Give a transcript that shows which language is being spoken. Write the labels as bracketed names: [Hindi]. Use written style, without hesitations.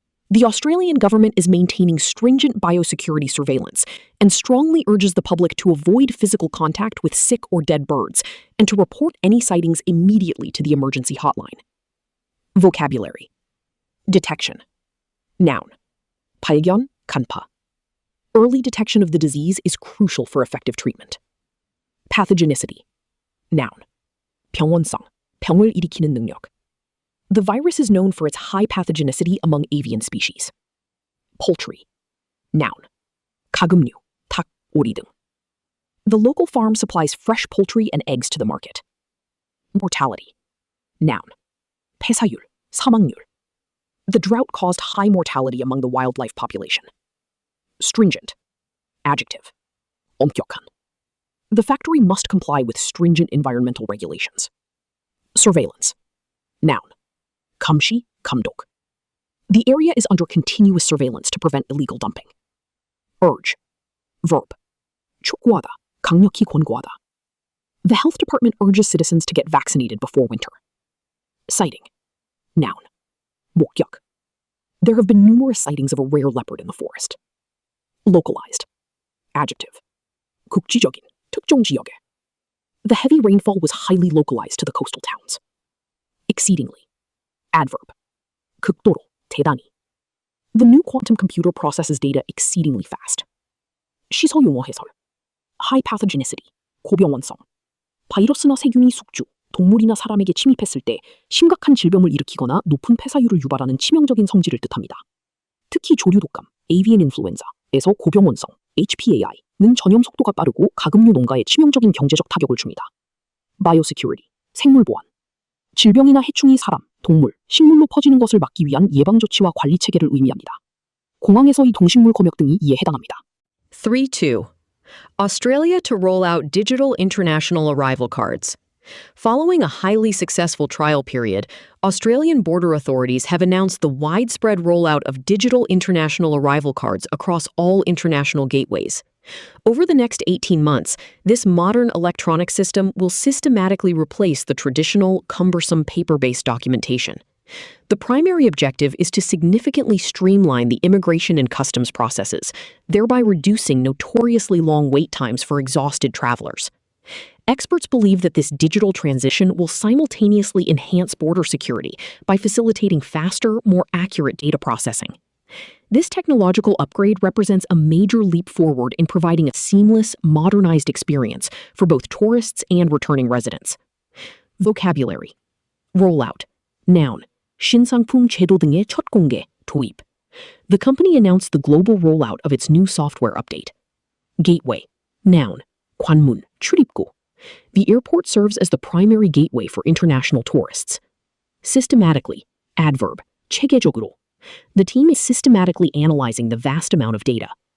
[English] The Australian government is maintaining stringent biosecurity surveillance and strongly urges the public to avoid physical contact with sick or dead birds and to report any sightings immediately to the emergency hotline. Vocabulary. Detection. Noun. [Korean] 발견, 간파. [English] Early detection of the disease is crucial for effective treatment. Pathogenicity. Noun. [Korean] 병원성, 병을 일으키는 능력. [English] The virus is known for its high pathogenicity among avian species. Poultry. Noun. [Korean] 가금류, 닭, 오리 등. [English] The local farm supplies fresh poultry and eggs to the market. Mortality. Noun. [Korean] 폐사율, 사망률. [English] The drought caused high mortality among the wildlife population. Stringent. Adjective. [Korean] 엄격한. [English] The factory must comply with stringent environmental regulations. Surveillance. Noun. [Korean] 감시, 감독. [English] The area is under continuous surveillance to prevent illegal dumping. Urge. Verb. [Korean] 촉구하다, 강력히 권고하다. [English] The health department urges citizens to get vaccinated before winter. Sighting. Noun. [Korean] 목격. [English] There have been numerous sightings of a rare leopard in the forest. Localized. Adjective. [Korean] 국지적인, 특정 지역에. [English] The heavy rainfall was highly localized to the coastal towns. Exceedingly. Adverb. [Korean] 극도로, 대단히. [English] The new quantum computer processes data exceedingly fast. [Korean] 시서 용어 해설. [English] High pathogenicity, [Korean] 고병원성. 바이러스나 세균이 숙주, 동물이나 사람에게 침입했을 때 심각한 질병을 일으키거나 높은 폐사율을 유발하는 치명적인 성질을 뜻합니다. 특히 조류 독감, avian influenza에서 고병원성, HPAI는 전염 속도가 빠르고 가금류 농가에 치명적인 경제적 타격을 줍니다. Biosecurity, 생물 보안. 질병이나 해충이 사람, 동물, 식물로 퍼지는 것을 막기 위한 예방 조치와 관리 체계를 의미합니다. 공항에서의 동식물 검역 등이 이에 해당합니다. 3-2. [English] Australia to roll out digital international arrival cards. Following a highly successful trial period, Australian border authorities have announced the widespread rollout of digital international arrival cards across all international gateways. Over the next 18 months, this modern electronic system will systematically replace the traditional, cumbersome paper-based documentation. The primary objective is to significantly streamline the immigration and customs processes, thereby reducing notoriously long wait times for exhausted travelers. Experts believe that this digital transition will simultaneously enhance border security by facilitating faster, more accurate data processing. This technological upgrade represents a major leap forward in providing a seamless, modernized experience for both tourists and returning residents. Vocabulary. Rollout. Noun. [Korean] 신상품 제도 등의 첫 공개, 도입. [English] The company announced the global rollout of its new software update. Gateway. Noun. [Korean] 관문, 출입구. [English] The airport serves as the primary gateway for international tourists. Systematically. Adverb. [Korean] 체계적으로. [English] The team is systematically analyzing the vast amount of data.